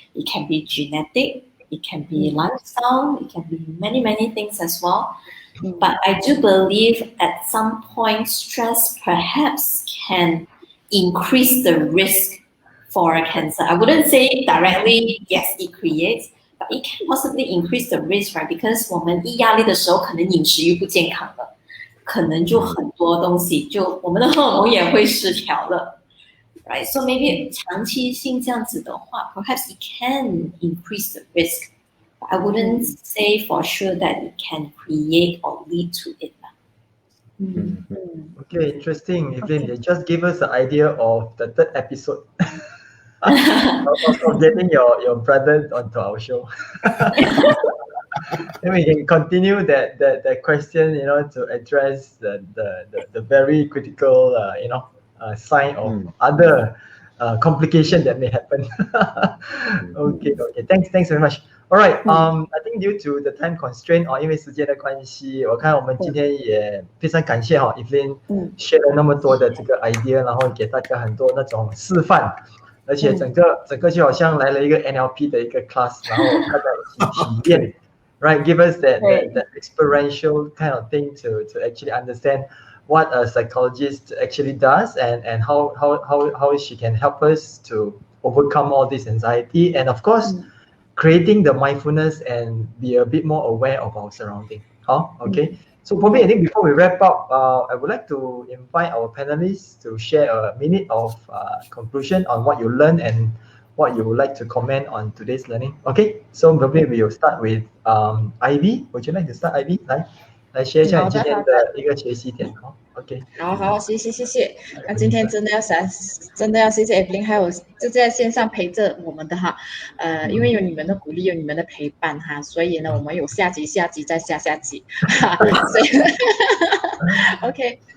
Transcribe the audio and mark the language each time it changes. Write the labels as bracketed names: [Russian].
[English] It can be genetic. It can be lifestyle, it can be many things as well. But I do believe at some point, stress perhaps can increase the risk for a cancer. I wouldn't say directly, yes, it creates, but it can possibly increase the risk, right? Because [Chinese] 我们一压力的时候，可能饮食又不健康了，可能就很多东西，就我们的荷尔蒙也会失调了。 [English] Right, so maybe [Chinese] 长期性这样子的话 [English] perhaps it can increase the risk. But I wouldn't say for sure that it can create or lead to it. Okay, interesting. Evelyn, just give us an idea of the third episode of getting your brother onto our show. Then we can continue that question, to address the very critical, sign of other complication that may happen. Okay. Thanks very much. All right. I think due to the time constraint [Chinese] 因为时间的关系，我看我们今天也非常感谢Evelyn share 了那么多的这个 idea， 然后给大家很多那种示范，而且整个就好像来了一个 NLP 的一个 class， 然后大家一起体验，right? [English] Give us that experiential kind of thing to actually understand what a psychologist actually does and how she can help us to overcome all this anxiety, and of course creating the mindfulness and be a bit more aware of our surrounding. Okay. So probably I think before we wrap up, I would like to invite our panelists to share a minute of conclusion on what you learned and what you would like to comment on today's learning. Okay, so probably we will start with Ivy. Would you like to start, Ivy? [Chinese] 来share一下你今天的一个学习点哦。 [English] OK， [Chinese] 好，谢谢。那今天真的要谢谢 Evelyn 还有就在线上陪着我们的哈，因为有你们的鼓励，有你们的陪伴哈，所以呢，我们有下集再下集，所以OK。